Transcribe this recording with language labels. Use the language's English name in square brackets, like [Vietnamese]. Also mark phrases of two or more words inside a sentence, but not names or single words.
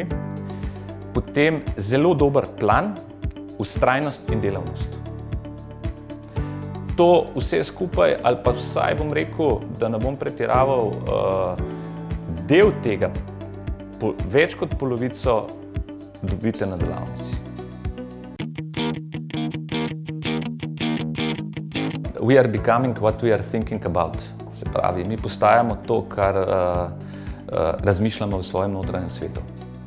[Slovenian] Potem zelo dober plan, vztrajnost in delavnost. To vse skupaj, ali pa vsaj bom rekel, da ne bom pretiraval, del tega, več kot polovico, dobite na delavnici. [English] We are becoming what we are thinking about. [Slovenian] Se pravi, mi postajamo to, kar razmišljamo v svojem notranjem svetu.